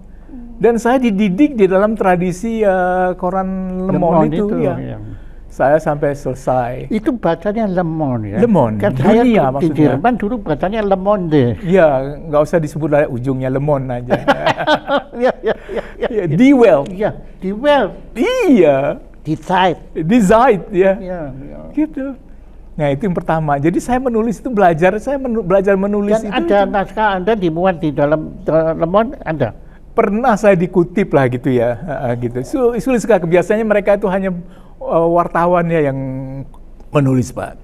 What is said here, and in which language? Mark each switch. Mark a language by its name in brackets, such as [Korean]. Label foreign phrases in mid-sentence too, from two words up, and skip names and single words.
[Indonesian] Dan saya dididik di dalam tradisi koran Le Monde itu ya. Iya. Saya sampai selesai. Itu bacanya Le Monde ya? Le Monde, kan dunia saya maksudnya. Di Jerman dulu bacanya Le Monde. Iya, nggak usah disebut lah ujungnya Le Monde aja. Iya. Die Welt. Iya, Die Welt. Iya. Die Zeit. Die Zeit, ya. Iya. Gitu. Nah, itu yang pertama. Jadi saya menulis itu belajar menulis dan itu. ada naskah Anda dimuat di dalam Le Monde, Anda? Pernah saya dikutip lah gitu ya, gitu. Sulit sekali. Biasanya mereka itu hanya wartawan ya yang menulis, Pak.